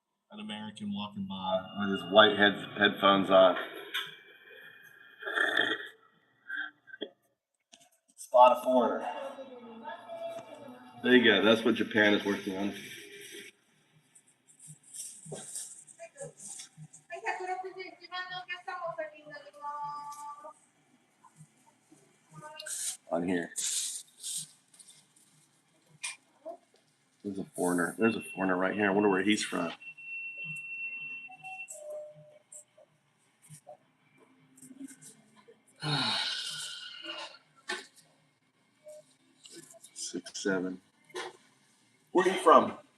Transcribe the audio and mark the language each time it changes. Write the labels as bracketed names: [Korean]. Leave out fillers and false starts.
[English] An American walking by with his white headphones on. Spot a foreigner. There you go. That's what Japan is working on. [Japanese] 161番のお客様お先になります。 [English] On here. There's a foreigner. There's a foreigner right here. I wonder where he's from. 6, 7. Where are you from?